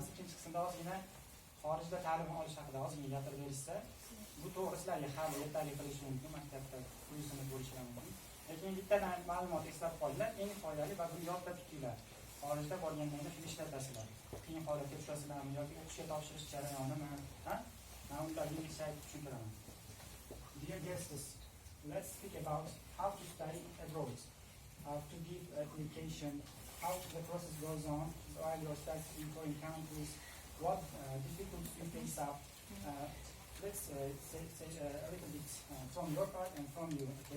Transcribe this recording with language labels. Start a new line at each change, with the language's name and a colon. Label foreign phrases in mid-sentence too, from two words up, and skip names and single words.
Uzbek: Ikkinchi qismda ozgina xorijda ta'lim olish haqida ozgina gapirib berishsa, bu to'g'risizlarga hali yetarli qilishi mumkin, maktabda kursini bo'lishlari mumkin. Lekin bittadan ma'lumot eslab qolinglar, eng foydali va buni yodda tutinglar. Xorijda borganingizda shuni ishlatasizlar. Qiyin holatga tushasizlarmi yoki o'qishga topshirish jarayonimi, ha? Men ularga inglizcha aytib tushuntiraman.
English: Dear guests, let's speak about how to study abroad, how to give application, how the process goes on while you're studying in foreign countries, what difficulties you face up. Let's say a little bit from your part and from you, okay?